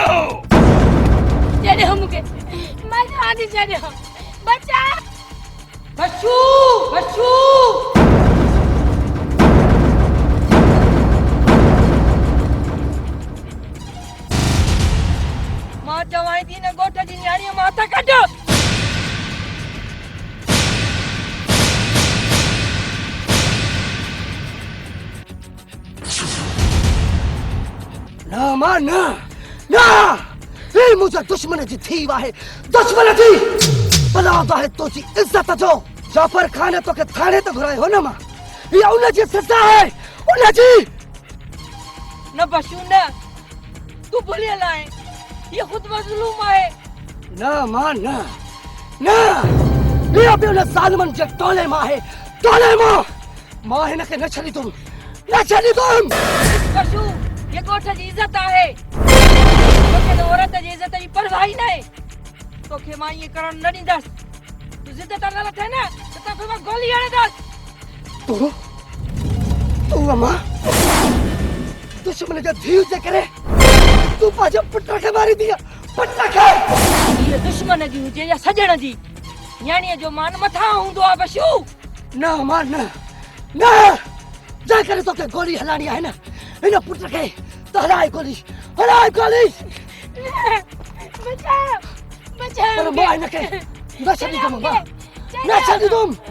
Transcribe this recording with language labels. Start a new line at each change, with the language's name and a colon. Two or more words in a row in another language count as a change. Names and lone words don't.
Sindhi: छॾियो मूंखे, मां चवां थी छॾियो, बचा। बशू, बशू। मां चवां थी न ॻोठ जी न्याणीअ मां हथ कढ। ना मां ना ना, हे मुंहिंजा दुश्मन जी थी आहे, दुश्मन जी बलाद आहे तुंहिंजी इज़त जो। जाफर खान तोखे थाणे ते घुरायो न मां, इहा उनजी सज़ा आहे, उनजी। न बशू न, तू भुलियल आहे, ये खुद मजलूम आहे। ना मां ना ना, इहा बि उन ज़ालिमनि जे टोले मां आहे, टोले मां। मां हिनखे न छॾींदुमि, न छॾींदुमि। बशू, ये ॻोठ जी इज़त आहे, तोखे त औरत जी इज़त जी परवाह ई न आहे। तोखे मां ईअं करण न ॾींदसि। तू ज़िद त न लथे न त तोखे मां गोली हणंदसि। तू अम्मा दुश्मन जे धीउ जे करे तू पंहिंजे पुट खे मारी दी, पुट खे। हीअ दुश्मन जी हुजे या सॼण जी, न्याणीअ जो मान मथां हूंदो आहे बशू। न मां न न, जंहिं करे तोखे गोली हलाइणी आहे न, हिन पुट खे त हलाए गोली, हलाए गोली। बचाओ, बचाओ। पर मां हिनखे न छॾींदुमि, मां न छॾींदुमि।